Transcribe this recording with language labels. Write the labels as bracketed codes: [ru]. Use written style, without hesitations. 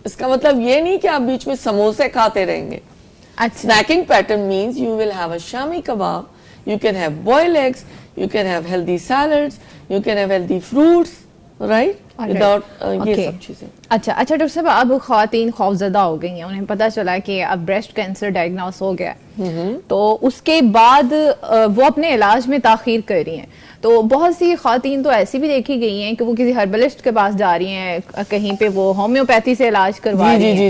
[ur] اس کا مطلب یہ نہیں کہ آپ بیچ میں سموسے کھاتے رہیں گے. [en] Snacking pattern means you will have a shami kebab, you can have boiled eggs, you can have healthy salads, you can have healthy fruits, right? Without [ur] یہ سب چیزیں. اچھا ڈاکٹر صاحب, اب خواتین خوفزدہ ہو گئی ہیں, انہیں پتا چلا کہ اب بریسٹ کینسر ڈائگنوس ہو گیا, تو اس کے بعد وہ اپنے علاج میں تاخیر کر رہی ہیں. تو بہت سی خواتین تو ایسی بھی دیکھی گئی ہیں کہ وہ کسی ہربلسٹ کے پاس جا رہی ہیں, کہیں پہ وہ ہومیوپیتھی سے علاج کروا رہی ہیں,